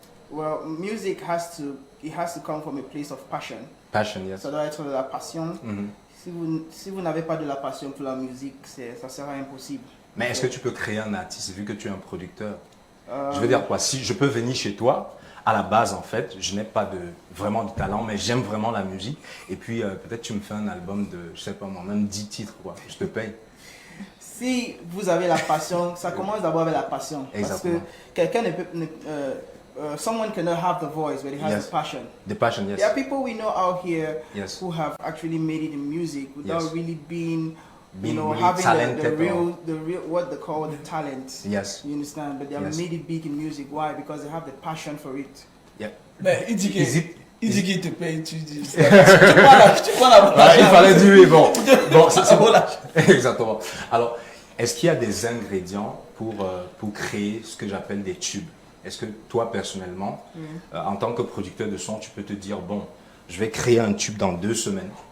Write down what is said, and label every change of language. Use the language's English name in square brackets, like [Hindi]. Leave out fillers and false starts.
[English] Well, music has to come from a place of passion. Passion, yes. [French] Ça doit être de la passion. Si vous n'avez pas de la passion pour la musique, ça sera impossible. Mais est-ce que tu peux créer un artiste vu que tu es un producteur? Je veux dire quoi? Si je peux venir chez toi, à la base en fait, je n'ai pas vraiment de talent, mais j'aime vraiment la musique. Et puis peut-être tu me fais un album de, je sais pas moi, même 10 titres quoi. Je te paye. Si vous avez la passion, ça commence d'abord avec la passion. Exactement. Parce que quelqu'un ne peut... [English] someone cannot have the voice, but he has the passion. The passion, yes. There are people we know out here who have actually made it in music without really being really having talented the real what they call the talent. Yes. You understand? But they have made it big in music. Why? Because they have the passion for it. Yeah. [French] Mais il dit qu'il te paye, tu dis. Tu prends il fallait dire, bon, c'est bon. Exactement. Alors, est-ce qu'il y a des ingrédients pour créer ce que j'appelle des tubes? Est-ce que toi, personnellement, en tant que producteur de son, tu peux te dire, bon, je vais créer un tube dans 2 semaines?